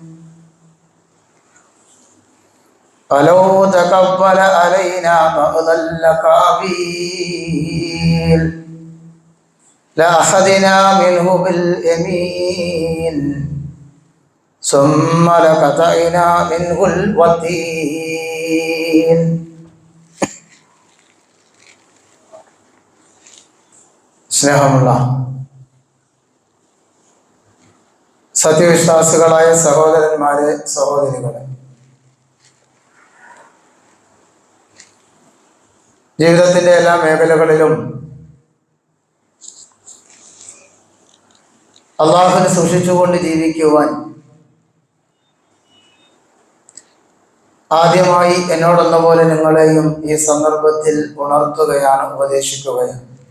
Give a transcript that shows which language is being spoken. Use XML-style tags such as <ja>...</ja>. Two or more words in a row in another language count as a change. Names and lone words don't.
<ar>ولو تقبل علينا بعض الأقاويل لأخذنا منه باليمين ثم لقطعنا منه الوتين സ്നേഹമുള്ള</ar> <ml>സത്യവിശ്വാസികളായ സഹോദരന്മാരെ, സഹോദരികളെ, ജീവിതത്തിന്റെ എല്ലാ മേഖലകളിലും അള്ളാഹുവിനെ സൂക്ഷിച്ചുകൊണ്ട് ജീവിക്കുവാൻ ആദ്യമായി എന്നോടെന്ന പോലെ നിങ്ങളെയും ഈ സന്ദർഭത്തിൽ ഉണർത്തുകയാണ്, ഉപദേശിക്കുകയാണ്.</ml>